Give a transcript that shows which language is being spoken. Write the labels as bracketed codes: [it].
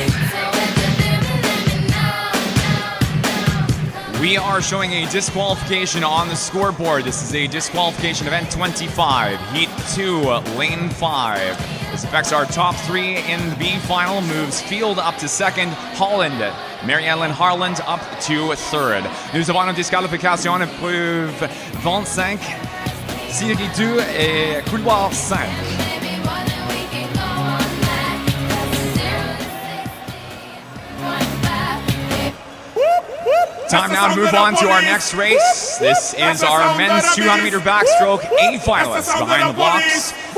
[en] So if you feel me, let me know. We are showing a disqualification on the scoreboard. This is a disqualification event 25, heat 2, lane 5. This affects our top 3 in the B final, moves Field up to second, Holland, Mary-Ellen Harland up to third. [fr] Nous avons une disqualification épreuve 25, série 2 et couloir 5. [en] Baby, boy, then we can go all night. 'Cause it's 0 to 60.5. Time now to move on to our next race. This is our men's 200-meter backstroke A finalists behind the blocks.